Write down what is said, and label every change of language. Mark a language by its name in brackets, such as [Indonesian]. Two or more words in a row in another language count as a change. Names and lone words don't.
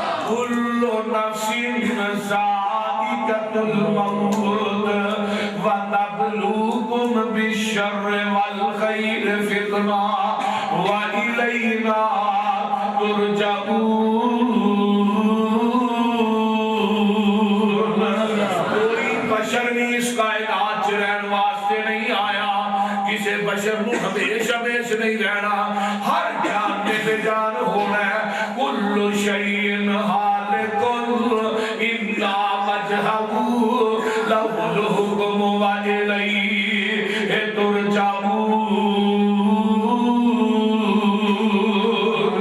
[Arabic] کل نفس ذائقۃ الموت ونبلوکم بالشر والخیر فتنہ وإلینا ترجعون۔ [Punjabi] کوئی بشر نہیں اس کائنات چ رہن واسطے نہیں آیا، کسی بشر نو ہمیشہ ہمیش نہیں رہنا، ہر جان نے بے جان ہونا ہے۔ [Arabic] کل شیء ہالک الا وجہہ لہ الحکم وإلیہ ترجعون۔